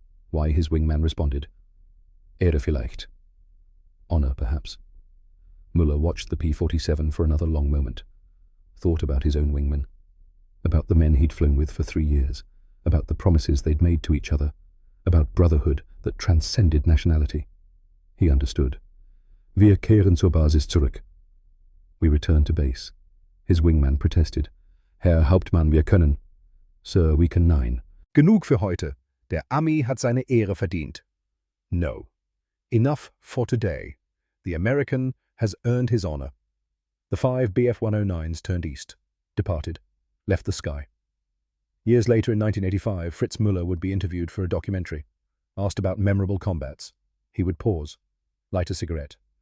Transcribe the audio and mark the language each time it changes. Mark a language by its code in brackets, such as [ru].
[en] Why? His wingman responded. [de] Ehre vielleicht. [en] Honor, perhaps. Müller watched the P-47 for another long moment, thought about his own wingman, about the men he'd flown with for 3 years, about the promises they'd made to each other, about brotherhood that transcended nationality. He understood. [de] Wir kehren zur Basis zurück. [en] We return to base. His wingman protested. [de] Herr Hauptmann, wir können. [en] Sir, we can nine. [de] Genug für heute. Der Ami hat seine Ehre verdient. [en] No. Enough for today. The American has earned his honor. The 5 Bf-109s turned east, departed, left the sky. Years later in 1985, Fritz Müller would be interviewed for a documentary. Asked about memorable combats, he would pause, light a cigarette.